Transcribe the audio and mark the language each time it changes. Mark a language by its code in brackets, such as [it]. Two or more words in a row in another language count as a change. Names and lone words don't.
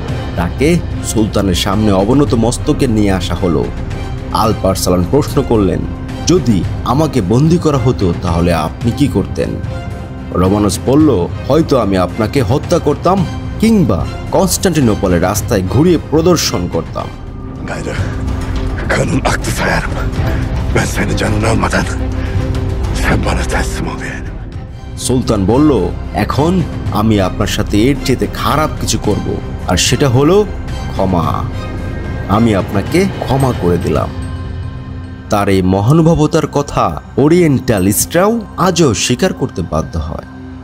[bn] তাকে সুলতানের সামনে অবনত মস্তকে নিয়ে আসা হলো। আলপারসালান প্রশ্ন করলেন, যদি আমাকে বন্দী করা হতো তাহলে আপনি কি করতেন? রোমানস বলল, হয়তো আমি আপনাকে হত্যা করতাম কিংবা কনস্টান্টিনোপলের রাস্তায় ঘুরিয়ে প্রদর্শন করতাম। [tr] Gayrı kanın aktı sayarım. Ben seni canını almadan sen bana teslim ol yeğenim. [bn] সুলতান বলল, এখন আমি আপনার সাথে এর চেয়ে খারাপ কিছু করব, আর সেটা হলো ক্ষমা। আমি আপনাকে ক্ষমা করে দিলাম। তার এই মহানুভবতার কথা ওরিয়েন্টালিস্টরাও আজও স্বীকার করতে বাধ্য হয়।